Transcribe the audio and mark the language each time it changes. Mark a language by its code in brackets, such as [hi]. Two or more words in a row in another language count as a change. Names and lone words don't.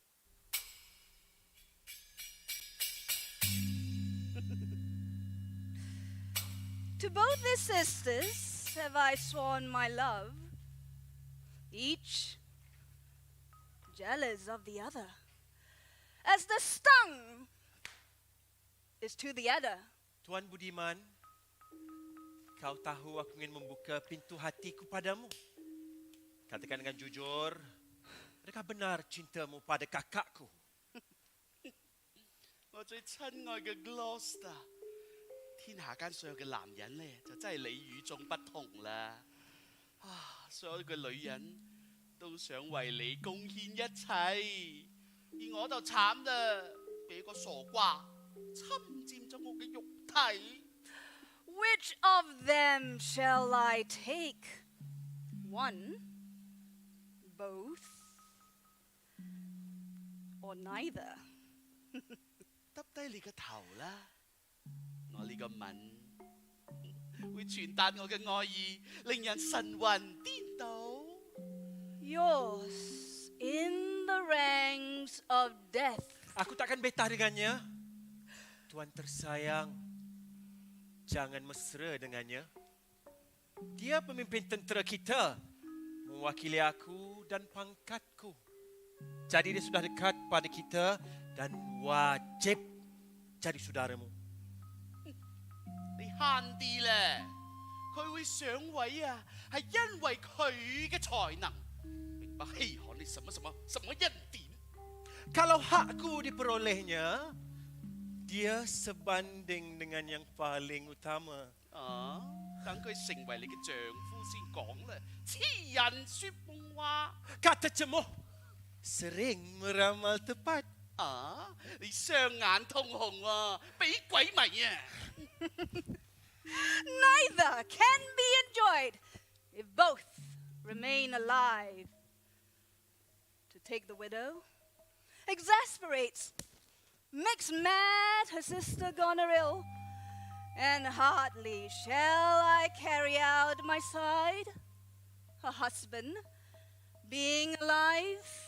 [en] To both these sisters have I sworn my love, each jealous of the other, as the stung is to the adder. [ms] Tuan Budiman, kau tahu aku ingin membuka pintu hatiku padamu. Katakan dengan jujur, adakah benar cintamu pada kakakku? [yue] 我最親愛嘅 Gloster， 天下間所有嘅男人呢，就真係你與眾不同啦。所有嘅女人都想為你貢獻一切，而我就慘啦，俾個傻瓜侵佔咗我嘅肉體。 [en] Which of them shall I take? One, both, or neither? [yue] 耷低你個頭啦，我呢個吻會傳達我嘅愛意，令人神魂顛倒。 [en] Yours in the ranks of death. [ms] Aku takkan betah dengannya. Tuan tersayang, jangan mesra dengannya. Dia pemimpin tentera kita, mewakili aku dan pangkatku. Jadi dia sudah dekat pada kita dan wajib jadi saudaramu. [yue] 你慳啲咧，佢會上位啊，係因為佢嘅才能，並不稀罕你什麼恩典。 [ms] Kalau hakku diperolehnya, dia sebanding dengan yang paling utama. [yue] 等佢成為你嘅丈夫先講啦。痴人說夢話， [ms] Kata cemoh sering meramal tepat. [yue] 你雙眼通紅喎，俾鬼迷啊！ [en] Neither can be enjoyed if both remain alive. To take the widow exasperates, makes mad her sister Goneril, and hardly shall I carry out my side, her husband being alive.